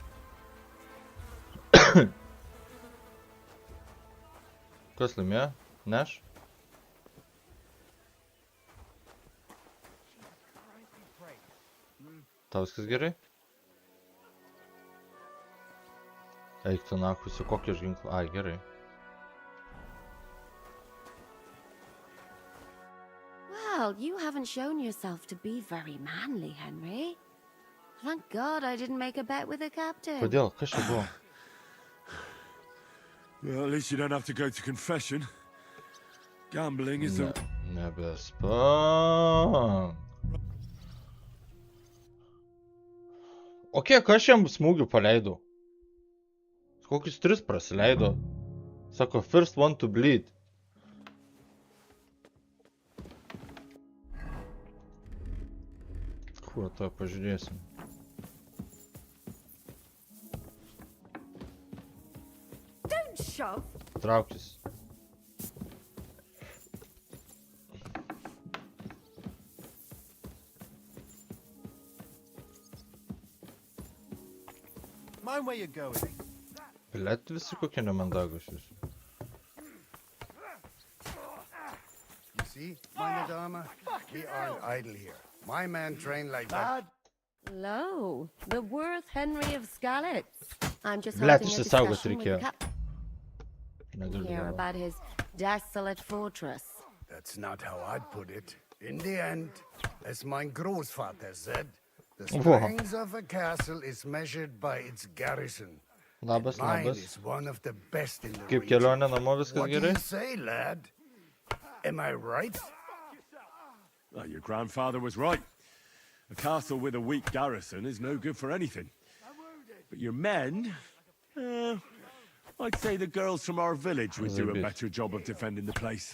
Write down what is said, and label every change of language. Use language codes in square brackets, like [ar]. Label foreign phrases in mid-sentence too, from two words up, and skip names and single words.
[lt] Kas laimėjo? Neš? Tau viskas gerai? Eik tu nakusi, kokį aš ginklą. Ai, gerai. [en] Well, you haven't shown yourself to be very manly, Henry. Thank God I didn't make a bet with the captain. [lt] Kodėl? Kas čia buvo? [en] Well, at least you don't have to go to confession. Gambling is a... [lt] Nebespam. O kiek aš jam smūgių paleidau? Kokius 3 prasileido. Sako, [en] first one to bleed. [lt] Kuo to pažiūrėsim. [en] Don't shove. [lt] Trauktis. [en] Mind where you're going. [lt] Blet, visi kokie nemandagus jūs. [en] You see, [de] meine Dame? [en] We aren't idle here. My men train like that. Hello, the worth Henry of Skalitz. I'm just [lt] Blet, [en] holding a [lt] išsisaugot [en] discussion with [lt] reikėjo. [en] the captain [lt] Negaliu [en] here [lt] dabar. [en] about his desolate fortress. That's not how I'd put it. In the end, as my Großvater said, the Wow. strength of a castle is measured by its garrison. [lt] Labas, [en] Mine [lt] labas. [en] is one of the best in the [lt] Kaip [en] region. [lt] kelionė namo, viskas [en] What do [lt] gerai? [en] you say, lad? Am I right? Well, your grandfather was right. A castle with a weak garrison is no good for anything. But your men... I'd say the girls from our village would do a better job of defending the place.